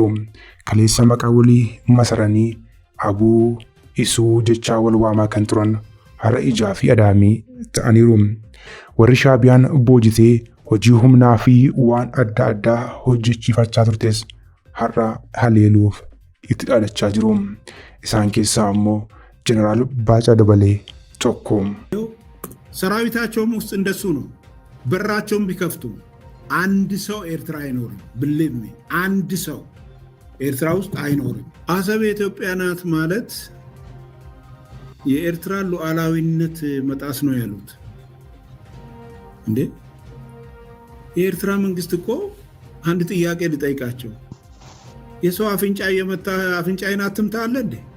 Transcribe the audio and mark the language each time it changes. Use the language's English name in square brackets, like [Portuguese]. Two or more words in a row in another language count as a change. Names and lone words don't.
[Oromo] Kaleessa maqaa walii masaranii abuu isuu jechaa wal waamaa kan turan har'a ijaa fi adaamii ta'aniiru. Warri shaabiyaan boojitee hojii humnaa fi waan adda addaa hojjechiifachaa turtes har'a haleeluuf itti dhaadachaa jiru. Isaan keessaa ammoo ጀነራል ባጫ ደበሌ tokko. [Amharic] ሰራዊታቸውም ውስጥ እንደሱ ነው። በራቸውም ቢከፍቱ አንድ ሰው ኤርትራ አይኖርም። [English] believe me [Amharic] አንድ ሰው ኤርትራ ውስጥ አይኖርም። አሰብ የኢትዮጵያ ናት ማለት የኤርትራ ሉዓላዊነት መጣስ ነው ያሉት። እንዴ የኤርትራ መንግስት እኮ አንድ ጥያቄ ልጠይቃቸው። የሰው አፍንጫ የመታ አፍንጫዬን አትምታ አለ እንዴ?